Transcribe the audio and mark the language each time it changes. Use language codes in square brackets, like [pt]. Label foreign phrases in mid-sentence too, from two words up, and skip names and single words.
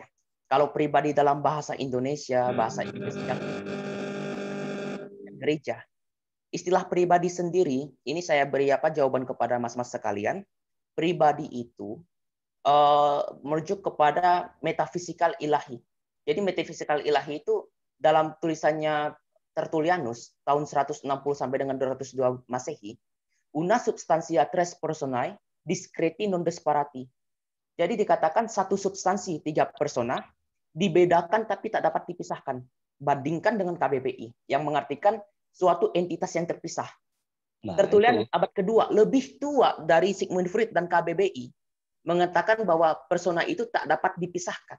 [id] Kalau pribadi dalam bahasa Indonesia, bahasa Inggris yang gereja, istilah pribadi sendiri, ini saya beri jawaban kepada mas-mas sekalian. Pribadi itu merujuk kepada metafisikal ilahi. Jadi metafisikal ilahi itu dalam tulisannya Tertullianus tahun 160 sampai dengan 202 Masehi, [la] una substantia tres personae discreti non disparati. [id] Jadi dikatakan satu substansi 3 persona dibedakan tapi tak dapat dipisahkan. Bandingkan dengan KBBI yang mengartikan suatu entitas yang terpisah. Tertullianus abad kedua, lebih tua dari Sigmund Freud dan KBBI, mengatakan bahwa persona itu tak dapat dipisahkan.